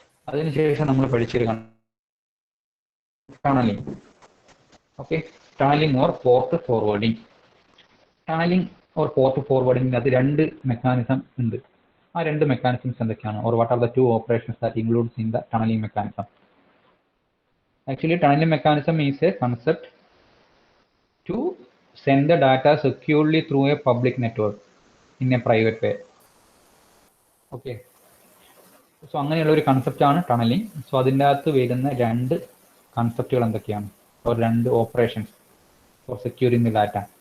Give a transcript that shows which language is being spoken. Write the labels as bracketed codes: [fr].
[ml] അതിനുശേഷം നമ്മൾ പഠിച്ചൊരു tunnelling. Okay, tunnelling or port forwarding. Tunnelling or port ഫോർവേഡിംഗിനകത്ത് രണ്ട് മെക്കാനിസം ഉണ്ട്. ആ രണ്ട് മെക്കാനിസംസ് എന്തൊക്കെയാണ്? [en] Or what are the two operations that includes in the tunneling mechanism? Actually, tunneling mechanism is a concept to send the data securely through a public network in a private way. Okay. [ml] So അങ്ങനെയുള്ള ഒരു കൺസെപ്റ്റാണ് tunnelling. So അതിൻ്റെ അകത്ത് വരുന്ന രണ്ട് കൺസെപ്റ്റുകൾ എന്തൊക്കെയാണ്, or രണ്ട് operations four securing the data?